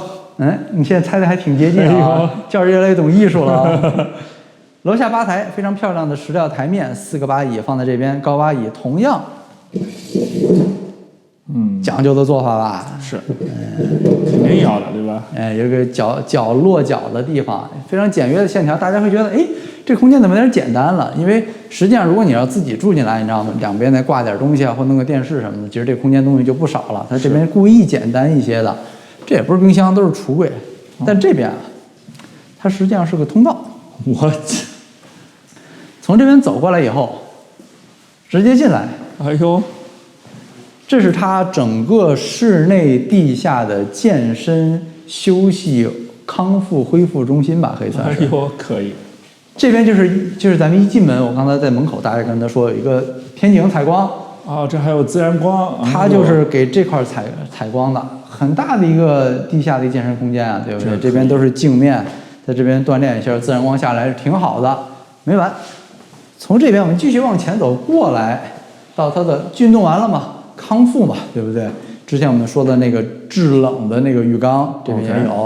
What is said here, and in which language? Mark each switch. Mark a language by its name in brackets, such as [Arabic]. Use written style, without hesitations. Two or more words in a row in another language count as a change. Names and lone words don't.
[Chinese] 你現在猜的還挺接近啊，教授越來越懂藝術了啊。樓下吧台非常漂亮的石料台面，4個吧椅放在這邊，高吧椅同樣，講究的做法吧？是，肯定要的，對吧？有個腳落腳的地方，非常簡約的線條，大家會覺得，哎，這空間怎麼有點簡單了？因為實際上，如果你要自己住進來，你知道嗎？兩邊再掛點東西啊，或弄個電視什麼的，其實這空間東西就不少了。它這邊故意簡單一些的，這也不是冰箱，都是櫥櫃。但這邊啊，它實際上是個通道。我從這邊走過來以後，直接進來。哎呦！這是它整個室內地下的健身、休息、康復、恢復中心吧，可以算是。哎呦，可以。这邊就是咱們一進門，我剛才在門口，大家跟他說有一個天井採光。哦，這還有自然光。它就是給這塊採光的，很大的一個地下的健身空間啊，對不對？這邊都是鏡面，在這邊鍛鍊一下，自然光下來是挺好的。沒完，從這邊我們繼續往前走過來，到它的運動完了嘛。康復嘛，對不對？之前我們說的那個制冷的那個浴缸，這邊也有。